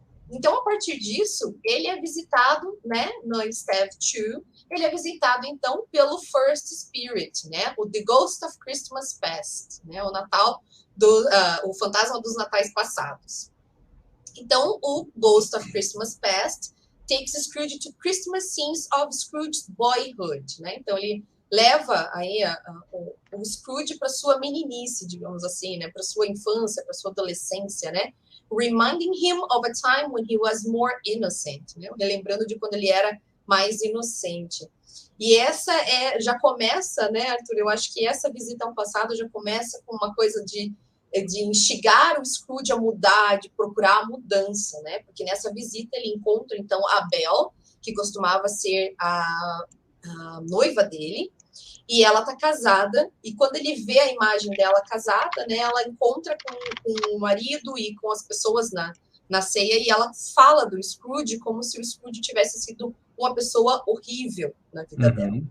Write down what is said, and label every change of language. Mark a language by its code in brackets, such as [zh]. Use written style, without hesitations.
[pt] Então, a partir disso, ele é visitado, né, no Stave 2, ele é visitado, então, pelo First Spirit, né, o The Ghost of Christmas Past, né, o fantasma dos natais passados. Então, o [en] Ghost of Christmas Past takes Scrooge to Christmas scenes of Scrooge's boyhood, né? [pt] Então ele leva aí o Scrooge para sua meninice, digamos assim, né? Para sua infância, para sua adolescência, né? [en] Reminding him of a time when he was more innocent, né? [pt] Relembrando de quando ele era mais inocente. E essa já começa, né, Arthur? Eu acho que essa visita ao passado já começa com uma coisa de instigar o Scrooge a mudar, de procurar a mudança, né? Porque nessa visita ele encontra, então, a Belle, que costumava ser a noiva dele, e ela tá casada, e quando ele vê a imagem dela casada, né, ela encontra com o marido e com as pessoas na ceia, e ela fala do Scrooge como se o Scrooge tivesse sido uma pessoa horrível na vida dela.